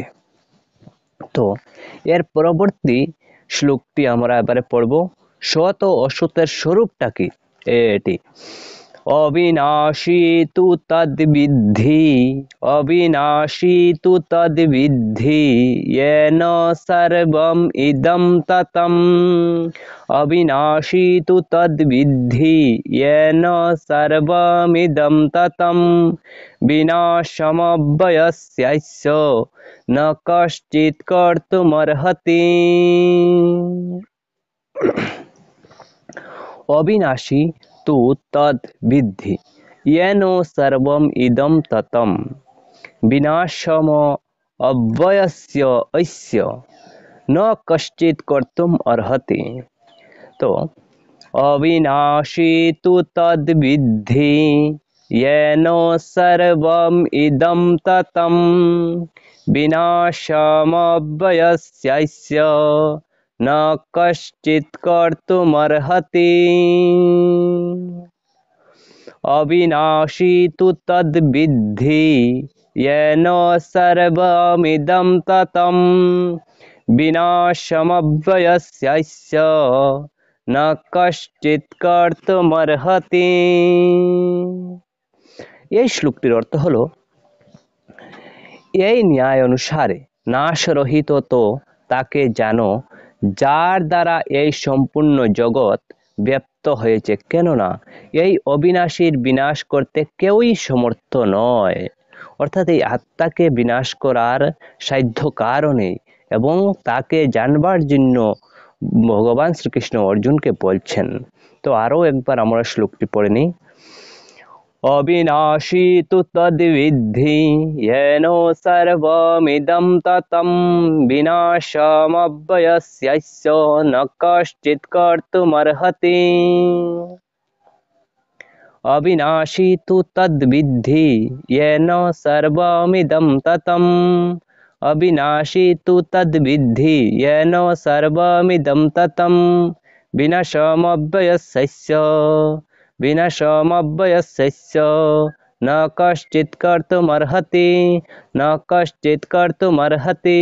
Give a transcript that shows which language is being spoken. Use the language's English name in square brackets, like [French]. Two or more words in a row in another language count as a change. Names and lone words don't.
[Bangla] তো এর পরবর্তী শ্লোকটি আমরা এবারে পড়ব। সৎ ও অসতের স্বরূপটা কি? এটি [Sanskrit] অবিনাশী তু তদ্বিদ্ধি, অবিনাশী তু তদ্বিদ্ধি, येन सर्वम् इदं ततं। অবিনাশী তু তদ্বিদ্ধি, येन सर्वमिदं ततं। বিনাশমব্যয়স্যৈষ ন কশ্চিৎ কর্তুমর্হতি। অবিনাশী তু তদ বিদ্ধি, येन सर्वम् इदं ततं। বিনাশম অব্যয়স্য ঐস্য ন কশ্চিৎ কর্তুম অর্হতি। তো অবিনাশী তু তদ বিদ্ধি, येन सर्वम् इदं ततं। বিনাশমব্যয়স্যৈষ ন কশ্চিৎ কর্তুমর্হতি। অবিনাশী তু তদ্বিদ্ধি, येन सर्वमिदं ततं। বিনাশমব্যয়স্যৈষ ন কশ্চিৎ কর্তুমর্হতি। [Bangla] এই শ্লোকটির অর্থ হলো, এই ন্যায় অনুসারে নাশরহিত তো তাকে জানো যার দ্বারা এই সম্পূর্ণ জগৎ ব্যপ্ত হয়েছে, কেননা এই অবিনাশীর বিনাশ করতে কেউই সমর্থ নয়। অর্থাৎ এই আত্মাকে বিনাশ করার সাধ্য কারণে এবং তাকে জানবার জন্য ভগবান শ্রীকৃষ্ণ অর্জুনকে বলছেন। তো আরও একবার আমরা শ্লোকটি পড়ে নিই। [Sanskrit] অবিনাশী তু তদ্বিদ্ধি येन सर्वमिदं ततं विनाशमव्ययस्यस्य न कश्चित् कर्तुमर्हति। अविनाशी तु तद्विद्धि येन सर्वमिदं ततं अविनाशी तु तद्विद्धि येन सर्वमिदं ततं विनाशमव्ययस्यस्य न कश्चित् कर्तुमर्हति न कश्चित् कर्तुमर्हति।